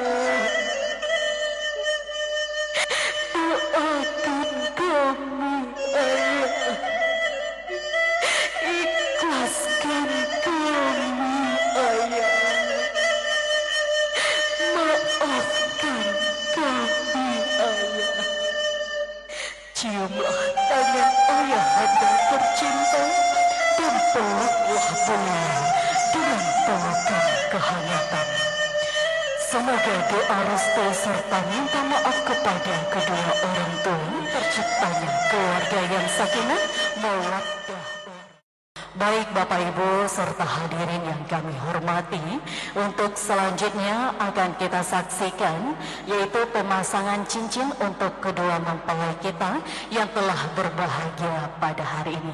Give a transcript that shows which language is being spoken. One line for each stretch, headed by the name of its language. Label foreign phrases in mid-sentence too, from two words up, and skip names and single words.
Indonesian: Doakan kami, ayah. Ikhlaskan kami, ayah. Maafkan kami, ayah. Ciumlah tangan ayahanda tercinta dan peluklah beliau dengan pelukan kehangatan. Semoga doa restu serta minta maaf kepada kedua orang tua terciptanya keluarga yang
Arabic: sakinah, mawaddah,
Indonesian: Baik Bapak Ibu serta hadirin yang kami hormati, untuk selanjutnya akan kita saksikan yaitu pemasangan cincin untuk kedua mempelai kita yang telah berbahagia pada hari ini.